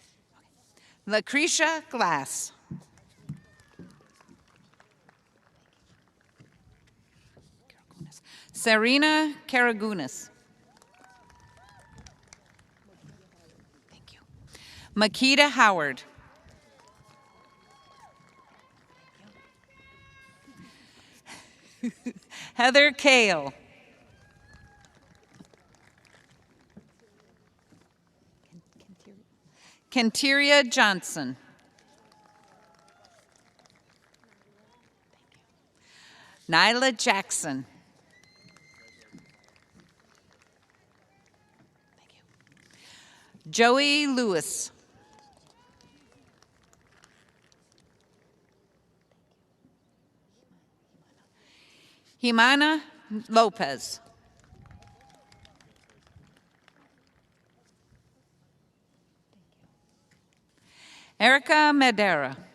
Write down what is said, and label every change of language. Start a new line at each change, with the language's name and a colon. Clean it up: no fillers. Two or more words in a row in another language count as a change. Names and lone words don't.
English: Lucretia Glass. Serena Karagunis. Thank you. Makita Howard. Heather Kale. Kenteria Johnson. Nyla Jackson. Joey Lewis. Jimena Lopez. Erica Madera.